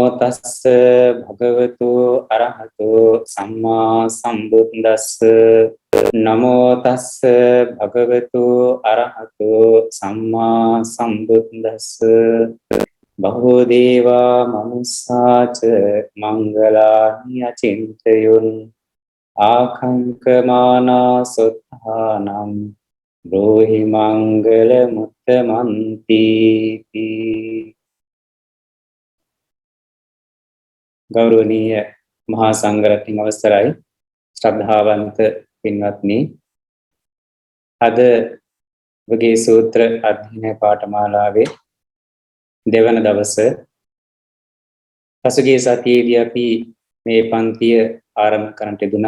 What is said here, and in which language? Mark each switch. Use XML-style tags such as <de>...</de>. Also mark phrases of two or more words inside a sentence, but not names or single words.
<pi>තස්ස භගවතු අරහතු සම්මා සම්බුද්දස්ස නමෝ තස්ස භගවතු අරහතු සම්මා සම්බුද්දස්ස බහෝ දේවා මනුස්සාච මංගලානි අචින්තයුන් ආකංකමානා සොත්තානම් බ්‍රෝහි මංගල මුත්තමන්ති.</pi> <si>ගෞරවනීය මහා සංඝරත්නයන් අවසරයි, ශ්‍රද්ධාවන්ත පින්වත්නි, අද ඔබගේ සූත්‍ර අධ්‍යයන පාඨමාලාවේ දෙවන දවස පසුගිය සතියේදී අපි මේ පන්තිය ආරම්භ කරන්නට යෙදුණා.</si>